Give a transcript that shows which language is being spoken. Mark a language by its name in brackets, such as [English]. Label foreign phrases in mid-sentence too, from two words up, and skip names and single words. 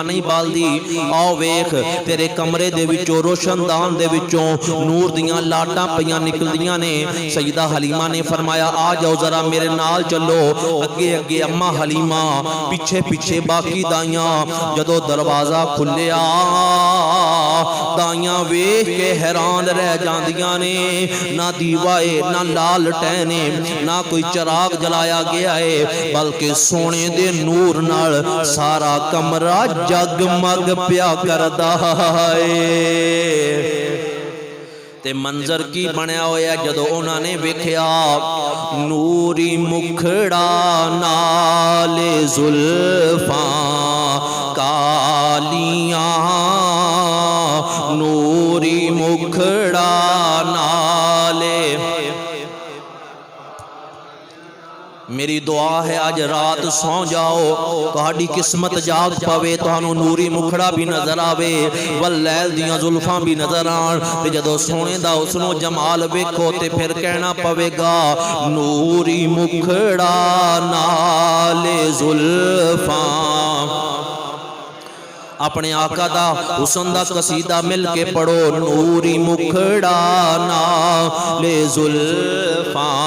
[Punjabi] نہیں بال دی آؤ ویکھ تیرے کمرے دے وچوں روشن دان دے وچوں نور دیاں لاٹاں پیاں نکلدیاں نے سیدہ حلیمہ نے فرمایا آ جاؤ ذرا میرے نال چلو اگے اگے اما حلیمہ پیچھے پیچھے باقی دائیاں جدو دروازہ کھلیا دائیاں ویکھ کے حیران رہ جاندیاں نے نہ دیوائے نہ لال ٹینے نہ کوئی چراغ جلایا گیا ہے بلکہ سونے دے نور نال سارا کمرہ جگمگ پیا کردا ہے تے منظر کی بنیا ہویا جدو انہوں نے ویکھیا نوری مکھڑا نال زلفاں کالیاں نوری مکھڑا نال میری دعا ہے آج رات سو جاؤ تہاڈی قسمت جاگ پوے تہانوں نوری مکھڑا بھی نظر آوے واللیل دیاں زلفاں بھی نظر آن تے جدو سونے دا حسن و جمال ویکھو تے پھر کہنا پوے گا نوری مکھڑا نال زلفاں اپنے آقا دا حسن دا قصیدہ مل کے پڑھو نوری مکھڑا نال زلفاں